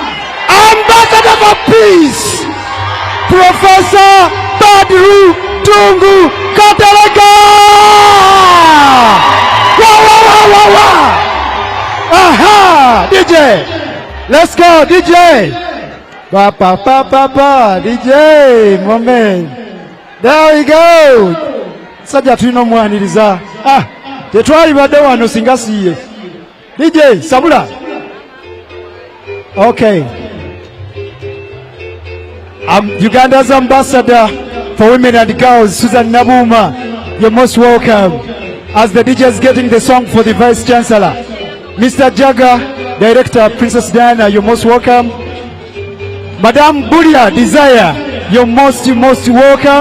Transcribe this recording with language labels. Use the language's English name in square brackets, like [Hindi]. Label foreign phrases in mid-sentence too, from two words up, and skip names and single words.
[English] Ambassador for Peace, Professor Badru Tungu Katerega. Aha! DJ! Let's go, DJ! Pa pa pa pa pa. DJ moment. There we go. [Ganda] Sajja tulina omwaniriza. Tetwali badde wano singa siye. [English] DJ Sabula. Okay. Uganda's ambassador for women and girls, Susan Nabuma, you're most welcome. As the DJ is getting the song for the Vice Chancellor, Mr. Jaga, Director Princess Diana, you're most welcome. Madame Buria Desire, you're most welcome.